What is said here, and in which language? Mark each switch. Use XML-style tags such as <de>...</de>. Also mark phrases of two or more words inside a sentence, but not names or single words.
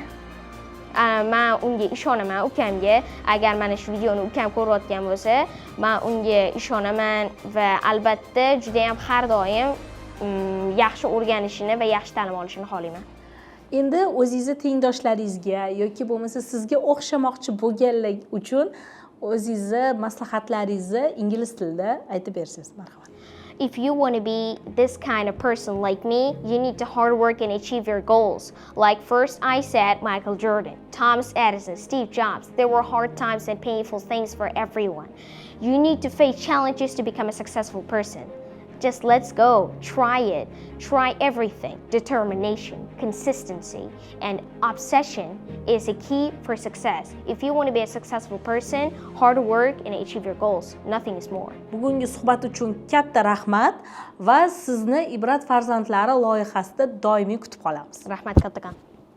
<uz>Men unga ishonaman, ukamga. Agar mana shu videoni ukam ko'rayotgan bo'lsa, men unga ishonaman va albatta juda ham har doim yaxshi o'rganishini va yaxshi ta'lim olishini xohlayman. Endi o'zingizni tengdoshlaringizga yoki bo'lmasa sizga o'xshamoqchi bo'lganlar uchun o'zingizni maslahatlaringizni ingliz tilida aytib bersangiz, marhamat.</uz> <en>If you want to be this kind of person like me, you need to hard work and achieve your goals. Like first I said Michael Jordan, Thomas Edison, Steve Jobs. There were hard times and painful things for everyone. You need to face challenges to become a successful person. Just let's go, try it, try everything. Determination, consistency, and obsession is a key for success. If you want to be a successful person, hard work and achieve your goals. Nothing is more.</en> <uz>Bugungi suhbat uchun katta rahmat va sizni Ibrat farzandlari loyihasida doimiy kutib qolamiz. Rahmat kattakon.</uz>